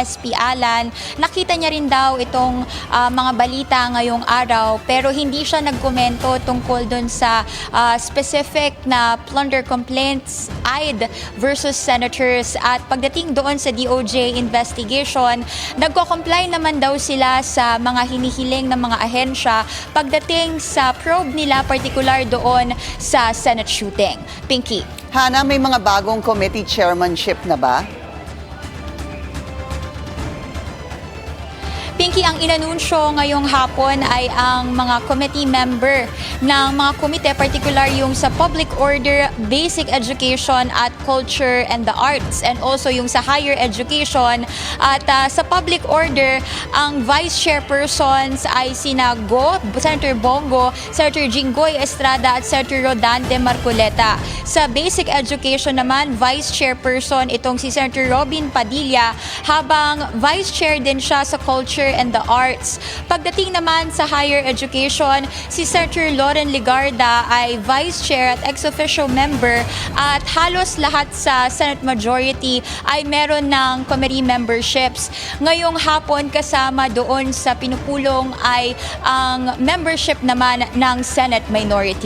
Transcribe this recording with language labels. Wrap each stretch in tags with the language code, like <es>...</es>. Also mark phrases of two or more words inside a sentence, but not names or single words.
<tl>SP Alan, nakita niya rin daw itong mga balita ngayong araw pero hindi siya nagkomento tungkol dun sa specific na</tl> <en>plunder complaints</en> <tl>AID versus senators at pagdating doon sa</tl> <en>DOJ investigation,</en> <tl>nagko-comply naman daw sila sa mga hinihiling ng mga ahensya pagdating sa probe nila, particular doon sa</tl> <en>Senate shooting.</en> <tl>Pinky. Hannah, may mga bagong</tl> <en>committee chairmanship</en> <tl>na ba? Pinky, ang inanunsyo ngayong hapon ay ang mga</tl> <en>committee member</en> <tl>ng mga komite, particular yung sa Public Order, Basic Education at Culture and the Arts,</tl> <en>and also</en> <tl>yung sa Higher Education. At sa Public Order, ang</tl> <en>Vice Chairpersons</en> <tl>ay sina Senator Bongo, Senator Jinggoy Estrada at Senator Rodante Marcoleta. Sa Basic Education naman,</tl> <en>Vice Chairperson</en> <tl>itong si Senator Robin Padilla, habang</tl> <en>Vice Chair</en> <tl>din siya sa Culture and the Arts. Pagdating naman sa Higher Education, si Senator Loren Legarda ay</tl> <en>Vice Chair</en> <tl>at</tl> <en>ex-officio member</en> <tl>at halos lahat sa</tl> <en>Senate majority</en> <tl>ay meron ng</tl> <en>committee memberships.</en> <tl>Ngayong hapon kasama doon sa pinupulong ay ang membership naman ng</tl> <en>Senate minority.</en>